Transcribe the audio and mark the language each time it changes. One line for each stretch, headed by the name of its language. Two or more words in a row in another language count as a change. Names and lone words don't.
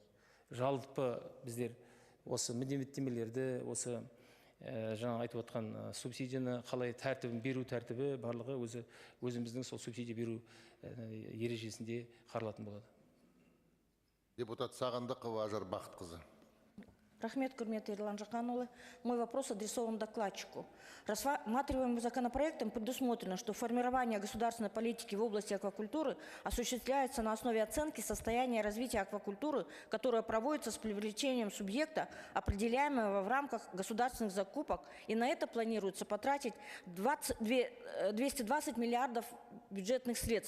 Kazakh: Жалпы біздер осы міндеттемелерді, осы жаңа айтып отқан субсидияны қалай тәртібін беру тәртібі барлығы өзіміздің сол субсидия беру ережесінде қаралатын болады. Депутат Сағындықова Ажар Бақытқызы. Рахмет, құрметті Ерлан Жақанұлы.
Russian: Мой вопрос адресован докладчику. Рассматриваемым законопроектом предусмотрено, что формирование государственной политики в области аквакультуры осуществляется на основе оценки состояния развития аквакультуры, которая проводится с привлечением субъекта, определяемого в рамках государственных закупок, и на это планируется потратить 220 миллиардов бюджетных средств.